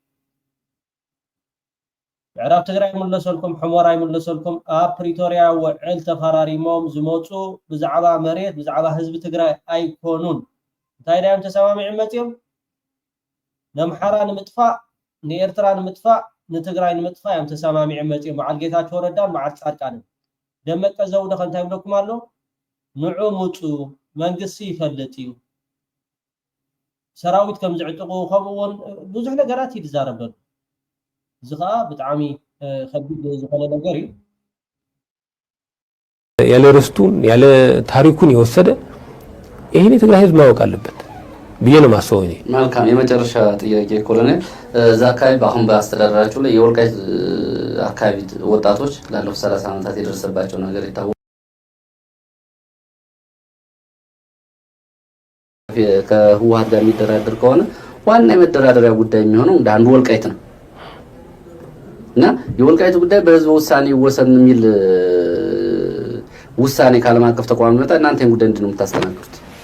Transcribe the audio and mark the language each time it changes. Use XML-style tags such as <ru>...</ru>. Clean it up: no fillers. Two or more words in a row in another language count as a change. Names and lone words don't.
<ti>ምዕራብ ትግራይ ይምለሰልኩም፣ ሕሞራ ይምለሰልኩም። ኣብ ፕሪቶርያ ውዕል ተፈራሪሞም ዝመፁ ብዛዕባ መሬት ብዛዕባ ህዝቢ ትግራይ ኣይኮኑን። እንታይ ዳዮም ተሰማሚዖም መፅኦም ንኣምሓራ ንምጥፋእ፣ ንኤርትራ ንምጥፋእ፣ ንትግራይ ንምጥፋእ እዮም ተሰማሚዖም መፅኦም። በዓል ጌታቸው ረዳን በዓል ፃድቃንን። ደመቀ ዘውደ ከ እንታይ ብለኩም ኣሎ? ንዑ ምፁ መንግስቲ ይፈልጥ እዩ፣ ሰራዊት ከም ዝዕጥቁ ከምኡውን ብዙሕ ነገራት ይዛረብ ኣሎ። እዚ ከዓ ብጣዕሚ ከቢድ ዝኾነ ነገር እዩ።</ti> <am>ያለ ርስቱን ያለ ታሪኩን የወሰደ ይሄን የትግራይ ህዝብ ማወቅ አለበት ብዬ ነው የማስበው እኔ። መልካም የመጨረሻ ጥያቄ ኮሎኔል፣ እዛ አካባቢ አሁን በአስተዳደራችሁ ላይ የወልቃይት አካባቢ ወጣቶች ላለፉት 30 ዓመታት የደረሰባቸው ነገር ይታወቃል። ከህወሓት ጋር የሚደራደር ከሆነ ዋና የመደራደሪያ ጉዳይ የሚሆነው እንደ አንዱ ወልቃይት ነው እና የወልቃይቱ ጉዳይ በህዝብ ውሳኔ ይወሰን የሚል ውሳኔ ከዓለም አቀፍ ተቋም መጣ። እናንተን ጉዳይ እንዴት ነው የምታስተናግዱት?</am>